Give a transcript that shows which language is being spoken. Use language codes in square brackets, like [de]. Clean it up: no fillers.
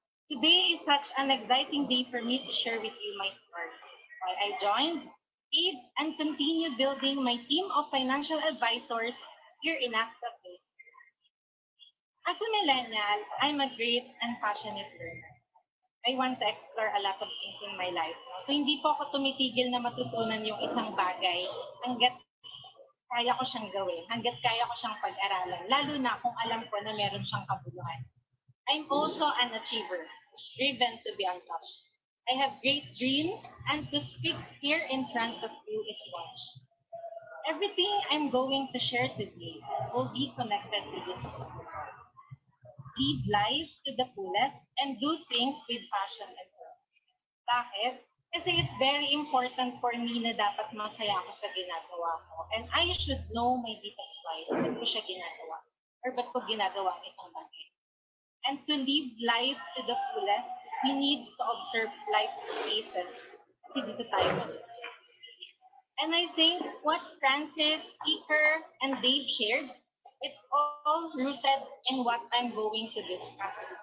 [en] Today is such an exciting day for me to share with you my story. Why I joined, stayed, and continue building my team of financial advisors here in AXA. As a millennial, I'm a great and passionate learner. I want to explore a lot of things in my life. [tl] So hindi po ako tumitigil na matutunan yung isang bagay hanggat kaya ko siyang gawin, hanggat kaya ko siyang pag-aralan, lalo na kung alam ko na meron siyang kabuluhan. [en] I'm also an achiever, driven to be on top. I have great dreams, and to speak here in front of you is one. Everything I'm going to share today will be connected to this. Live life to the fullest and do things with passion and purpose. [tl] Bakit? Kasi [en] it's very important for me [tl] na dapat masaya ako sa ginagawa ko. [en] And I should know my deepest why. [tl] Ba't ko siya ginagawa? Or ba't ko ginagawa ang isang bagay? [en] And to live life to the fullest, we need to observe life's phases. [tl] Kasi dito tayo mag- [en] And I think what Francis, Iker, and Dave shared, it's all rooted in what I'm going to discuss.